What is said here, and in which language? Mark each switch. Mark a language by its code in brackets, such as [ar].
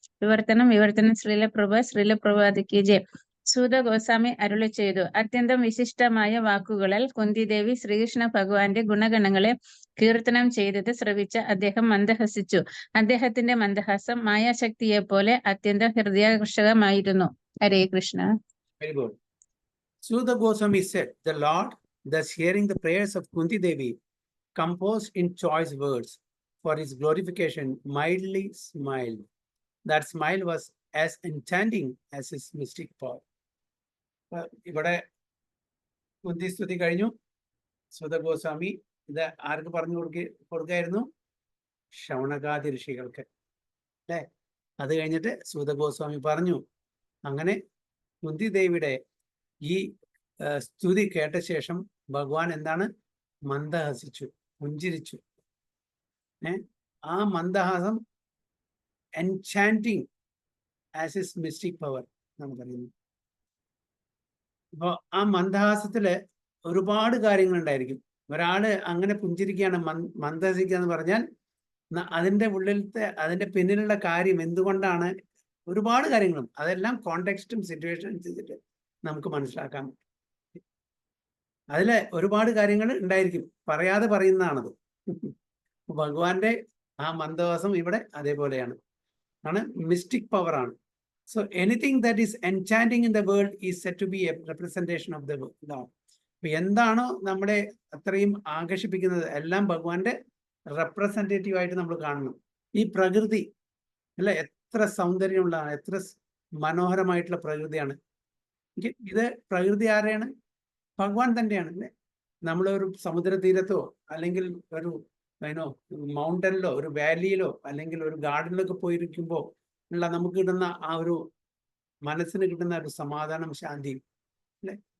[ml] വിവർത്തനം ശ്രീലപ്രഭുപാദി ജെ. സൂത ഗോസ്വാമി അരുളി ചെയ്തു, അത്യന്തം വിശിഷ്ടമായ വാക്കുകളാൽ കുന്തിദേവി ശ്രീകൃഷ്ണ ഭഗവാന്റെ ഗുണഗണങ്ങളെ കീർത്തനം ചെയ്തത് ശ്രവിച്ച അദ്ദേഹം മന്ദഹസിച്ചു. അദ്ദേഹത്തിന്റെ മന്ദഹാസം മായാശക്തിയെ പോലെ അത്യന്തം ഹൃദയാകർഷകമായിരുന്നു. ഹരേ Krishna. [en] Very good. Suda Goswami said, the Lord, thus hearing the prayers of Kunti Devi, composed in choice words, for his glorification, mildly smiled. That smile was as enchanting as his mystic power. [ml] ഇവിടെ കുന്തി സ്തുതി കഴിഞ്ഞു. സുത ഗോസ്വാമി ഇത് ആർക്ക് പറഞ്ഞു കൊടുക്കായിരുന്നു? ശൗനകാദി ഋഷികൾക്ക്, അല്ലേ? അത് കഴിഞ്ഞിട്ട് സുത ഗോസ്വാമി പറഞ്ഞു. അങ്ങനെ കുന്തി ദേവിയുടെ ഈ സ്തുതി കേട്ട ശേഷം ഭഗവാൻ എന്താണ്? മന്ദഹസിച്ചു, പുഞ്ചിരിച്ചു. ആ മന്ദഹാസം [en] enchanting as his mystic power [ml] എന്നാണ് പറയുന്നത്. അപ്പോൾ ആ മന്ദഹാസത്തില് ഒരുപാട് കാര്യങ്ങൾ ഉണ്ടായിരിക്കും. ഒരാള് അങ്ങനെ പുഞ്ചിരിക്കുകയാണ്, മന്ദഹസിക്കുക എന്ന് പറഞ്ഞാൽ അതിൻ്റെ ഉള്ളിലത്തെ അതിൻ്റെ പിന്നിലുള്ള കാര്യം എന്തുകൊണ്ടാണ്, ഒരുപാട് കാര്യങ്ങളും അതെല്ലാം കോണ്ടെക്സ്റ്റും സിറ്റുവേഷനും അനുസരിച്ചിട്ട് നമുക്ക് മനസ്സിലാക്കാൻ പറ്റും. അതിലെ ഒരുപാട് കാര്യങ്ങൾ ഉണ്ടായിരിക്കും, പറയാതെ പറയുന്നതാണത്. ഭഗവാന്റെ ആ മന്ദഹാസം ഇവിടെ അതേപോലെയാണ്, ആണ് മിസ്റ്റിക് പവർ ആണ്. [en] So anything that is enchanting in the world is said to be a representation of the Lord. [ml] എന്താണോ നമ്മളെ അത്രയും ആകർഷിപ്പിക്കുന്നത് എല്ലാം ഭഗവാന്റെ റെപ്രസെന്റേറ്റീവ് ആയിട്ട് നമ്മൾ കാണണം. ഈ പ്രകൃതി അല്ലെ, എത്ര സൗന്ദര്യമുള്ളതാണ്, എത്ര മനോഹരമായിട്ടുള്ള പ്രകൃതിയാണ്. ഇത് പ്രകൃതി ആരെയാണ്? ഭഗവാൻ തന്നെയാണ്, അല്ലേ? നമ്മളൊരു സമുദ്ര തീരത്തോ അല്ലെങ്കിൽ ഒരു മൗണ്ടനിലോ ഒരു വാലിയിലോ അല്ലെങ്കിൽ ഒരു ഗാർഡനിലൊക്കെ പോയിരിക്കുമ്പോൾ ഉള്ള നമുക്ക് കിട്ടുന്ന ആ ഒരു മനസ്സിന് കിട്ടുന്ന ഒരു സമാധാനം, ശാന്തി, അല്ലെ?